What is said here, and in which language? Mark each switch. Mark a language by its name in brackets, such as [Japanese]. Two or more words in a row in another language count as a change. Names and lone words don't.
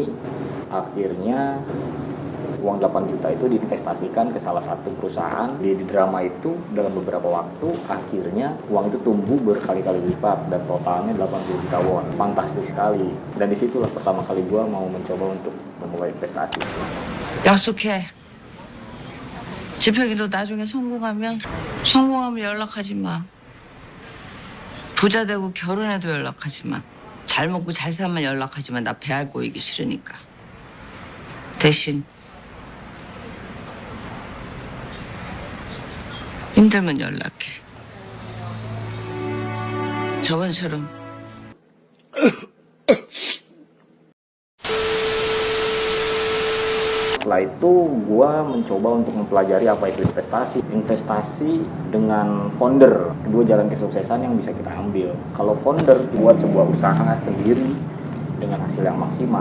[Indonesian] Akhirnya uang 8 juta itu diinvestasikan ke salah satu perusahaan. Di drama itu dalam beberapa waktu akhirnya uang itu tumbuh berkali-kali lipat dan totalnya 80 juta won. Fantastis sekali. Dan disitulah pertama kali gue mau mencoba untuk memulai investasi. [Korean] 약속해. 지평이도 나중에 성공하면 연락하지 마. 부자 되고 결혼해도 연락하지 마. 잘 먹고 잘 살면 연락하지 마. 나 배알 꼬이기 싫으니까. 대신 힘들면 연락해. 저번처럼. [Indonesian] Setelah itu gue mencoba untuk mempelajari apa itu investasi. Investasi dengan founder, dua jalan kesuksesan yang bisa kita ambil. Kalau founder buat sebuah usaha sendiri dengan hasil yang maksimal.